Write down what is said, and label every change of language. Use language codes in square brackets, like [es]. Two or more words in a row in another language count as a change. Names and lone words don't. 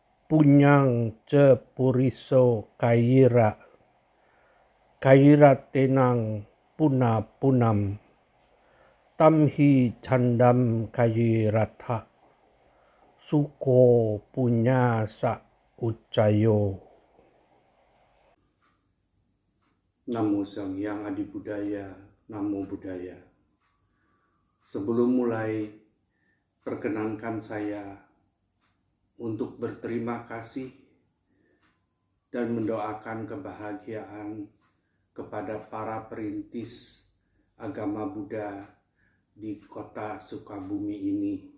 [pi] punyang ce puriso kaira tenang puna punam tamhi chandam kairatha suko punya sa ucayo. Namo Sang Hyang Adi Budaya, Namo Buddhaya. [id] Sebelum mulai, perkenankan saya untuk berterima kasih dan mendoakan kebahagiaan kepada para perintis agama Buddha di kota Sukabumi ini.